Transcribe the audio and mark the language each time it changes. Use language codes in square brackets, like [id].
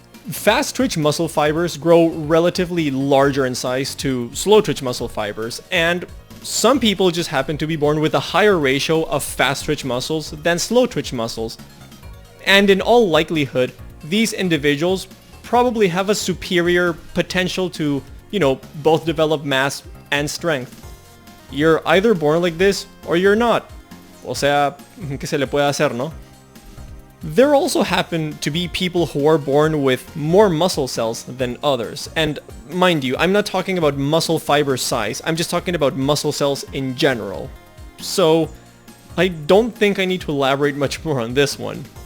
[en] Fast twitch muscle fibers grow relatively larger in size to slow twitch muscle fibers, and some people just happen to be born with a higher ratio of fast twitch muscles than slow twitch muscles. And in all likelihood, these individuals probably have a superior potential to, both develop mass and strength. You're either born like this or you're not. [es] O sea, ¿qué se le puede hacer, no? [en] There also happen to be people who are born with more muscle cells than others. And mind you, I'm not talking about muscle fiber size, I'm just talking about muscle cells in general. So I don't think I need to elaborate much more on this one.